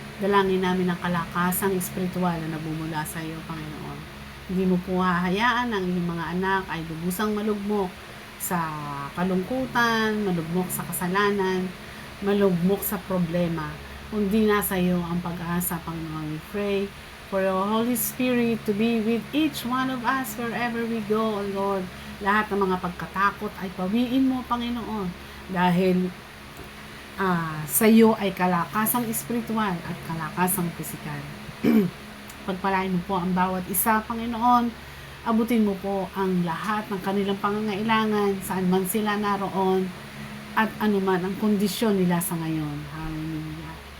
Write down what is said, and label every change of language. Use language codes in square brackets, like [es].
[tl] Dalangin namin ang kalakasang espiritual na nabumula sa iyo, Panginoon. Hindi mo po hahayaan ang iyong mga anak ay lubusang malugmok sa kalungkutan, malugmok sa kasalanan, malugmok sa problema. Kundi nasa iyo ang pag-asa, Panginoon. [en] We pray for your Holy Spirit to be with each one of us wherever we go, Lord. [tl] Lahat ng mga pagkatakot ay pawiin mo, Panginoon. Dahil sa iyo ay kalakasang espiritual at kalakasang pisikal. Pagpalain mo po ang bawat isa, Panginoon. Abutin mo po ang lahat ng kanilang pangangailangan, saan man sila naroon, at anuman ang kondisyon nila sa ngayon. Hallelujah.